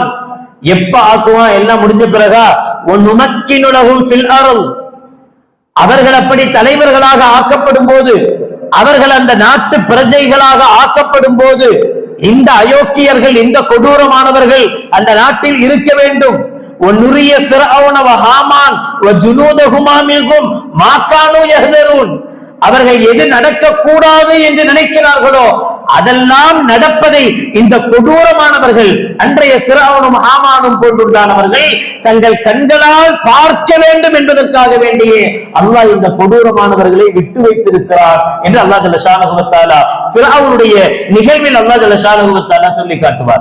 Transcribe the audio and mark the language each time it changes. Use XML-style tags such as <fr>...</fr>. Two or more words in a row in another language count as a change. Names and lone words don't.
<ta>எப்ப ஆக்குவான்? எல்லாம் முடிஞ்ச பிறகா?</ta> <ar>ونمكن لهم في الأرض,</ar> <ta>அவர்கள் அப்படி தலைவர்களாக ஆக்கப்படும் போது, அவர்கள் அந்த நாட்டு பிரஜைகளாக ஆக்கப்படும் போது, இந்த அயோக்கியர்கள், இந்த கொடூரமானவர்கள் அந்த நாட்டில் இருக்க வேண்டும்.</ta> <ar>وَنُرِيَ فِرْعَوْنَ وَهَامَانَ وَجُنُودَهُمَا مِنْهُمْ مَا كَانُوا يَحْذَرُونَ,</ar> <ta>அவர்கள் எது நடக்க கூடாது என்று நினைக்கிறார்களோ அதெல்லாம் நடப்பதை இந்த கொடூரமானவர்கள், அன்றைய ஃபிரௌனும் ஹாமானும் போன்றுள்ளவர்கள் தங்கள் கண்களால் பார்க்க வேண்டும் என்பதற்காக வேண்டியே அல்லாஹ் இந்த கொடூரமானவர்களை விட்டு வைத்திருக்கிறார் என்று அல்லாஹ்</ta> <ar>جل شأنه وتعالى</ar> <ta>ஃபிரௌனுடைய நிகழ்வில் அல்லாஹ்</ta> <ar>جل شأنه وتعالى</ar> <ta>சொல்லி காட்டுவார்.</ta>